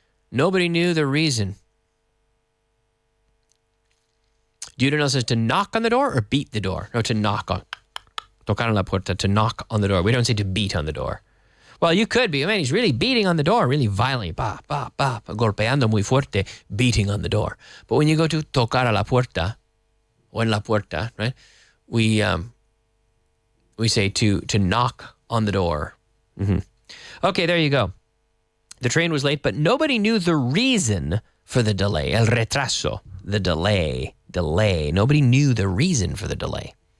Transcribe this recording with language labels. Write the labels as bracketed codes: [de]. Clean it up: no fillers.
[en] Nobody knew the reason. Judenel says to knock on the door or beat the door? No, to knock on. [es] Tocar en la puerta, [en] to knock on the door. We don't say to beat on the door. Well, you could be. I mean, he's really beating on the door, really violently. [es] Pa, pa, pa, golpeando muy fuerte, beating on the door. But when you go to tocar a la puerta, o en la puerta, right? [en] We say to knock on the door. Mm-hmm. Okay, there you go. The train was late, but nobody knew the reason for the delay. [es] El retraso, [en] the delay. Nobody knew the reason for the delay.